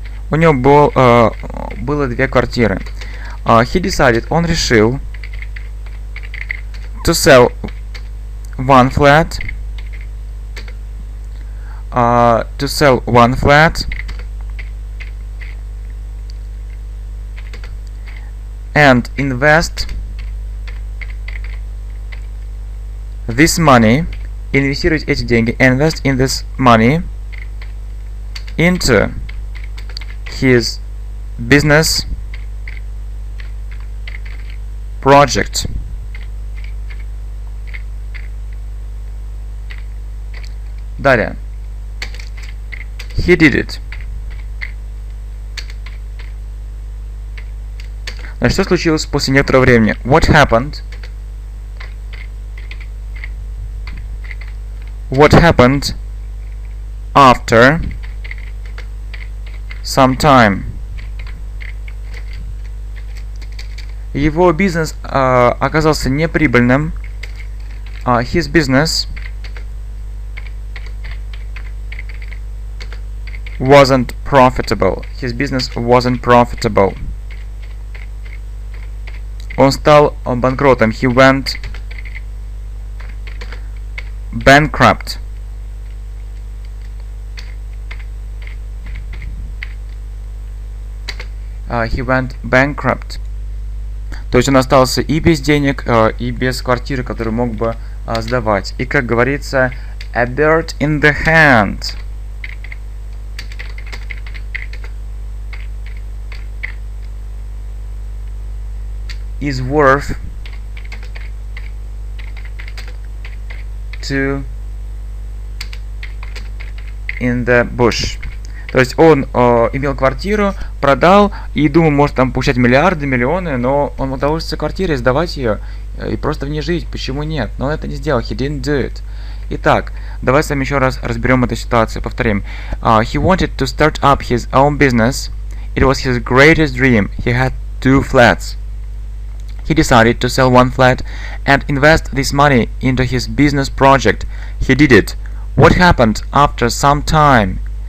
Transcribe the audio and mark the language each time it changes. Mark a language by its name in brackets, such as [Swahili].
[Russian] У него было две квартиры. [English] He decided, [Russian] он решил, [English] to sell one flat. To sell one flat and invest this money, [Russian] инвестировать эти деньги, [English] invest in this money into his business project. [Russian] Далее. [English] He did it. [Russian] Значит, что случилось после некоторого времени? [English] What happened? What happened after some time? [Russian] Его бизнес оказался неприбыльным. [English] His business wasn't profitable. His business wasn't profitable. [Russian] Он стал банкротом. [English] He went bankrupt. He went bankrupt. [Russian] То есть он остался и без денег, и без квартиры, которую мог бы сдавать. И, как говорится, [English] a bird in the hand is worth two in the bush. [Russian] То есть он имел квартиру, продал и думал, может там получать миллиарды, миллионы, но он мог удовольствоваться квартирой, сдавать ее и просто в ней жить. Почему нет? Но он это не сделал. [English] He didn't do it. [Russian] Итак, давайте с вами еще раз разберем эту ситуацию. Повторим. [English] He wanted to start up his own business. It was his greatest dream. He had two flats. He decided to sell one flat and invest this money into his business project. He did it. What happened after some time?